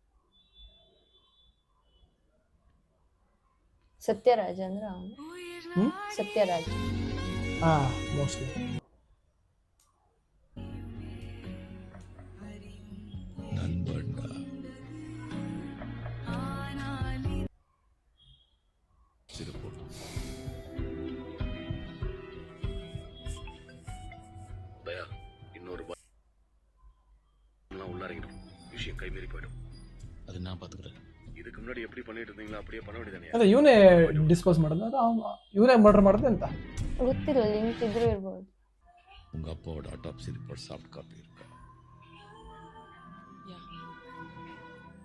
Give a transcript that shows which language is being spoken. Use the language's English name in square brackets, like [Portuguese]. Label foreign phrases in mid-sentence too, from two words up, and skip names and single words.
[Kannada] ಸತ್ಯರಾಜ್ ಅಂದ್ರ ಅವನು. ಸತ್ಯರಾಜ್. ಮೋಸ್ಟ್ಲಿ. [Tamil] நண்பன்டா. சரி போட்டு தயா இன்னொரு உள்ளாரங்கிடும். விஷயம் கைமீறி போயிடும். அது நான் பாத்துக்கிறேன். இதுக்கு முன்னாடி எப்படி பண்ணிட்டு இருந்தீங்களோ அப்படியே பண்ண வேண்டியதானே? [Kannada] ಅದ ಇವನೇ ಡಿಸ್ಪೋಸ್ ಮಾಡೋದು, ಅದು ಇವನೇ ಮರ್ಡರ್ ಮಾಡೋದು ಅಂತ ಗೊತ್ತಿಲ್ಲ, ಲಿಂಕ್ ಇದ್ರೂ ಇರ್ಬೋದು. [Tamil] உங்க அப்பாவோட [English] autopsy report soft copy [Tamil] இருக்கா?